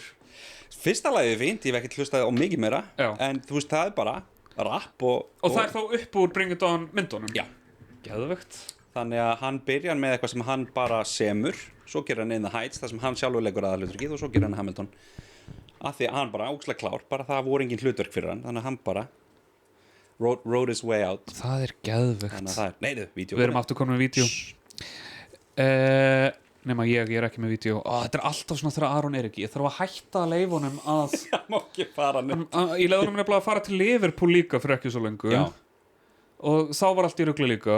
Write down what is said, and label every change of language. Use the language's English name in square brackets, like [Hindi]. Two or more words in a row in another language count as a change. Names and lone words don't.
[Icelandic] Fyrsta lagið er fínt, ég hef ekki hlustaði á mikið meira en þú veist það er bara rap og það er þá upp úr Bring It On myndunum? Já. Geðvegt. Þannig að hann byrjar með eitthvað sem hann bara semur svo gerir hann In the Heights þar sem hann sjálfur leikur aðalhlutverkið og svo gerir hann Hamilton af því að hann bara ógeðslega klár bara það voru engin hlutverk fyrir hann þannig að hann bara [English] wrote his way out. [Icelandic] Það er geðvegt. Þannig að það er, vídeó. Við erum aftur komin með vídeo. nema ég er ekki með vídeo. Þetta alltaf svona þegar Aron er ekki. Ég þarf að hætta að leyfa honum að Það má ekki fara neitt. Ég leiði honum nefnilega að fara til Liverpool líka fyrir ekki svo lengu. Já. Og þá var allt í rugli líka.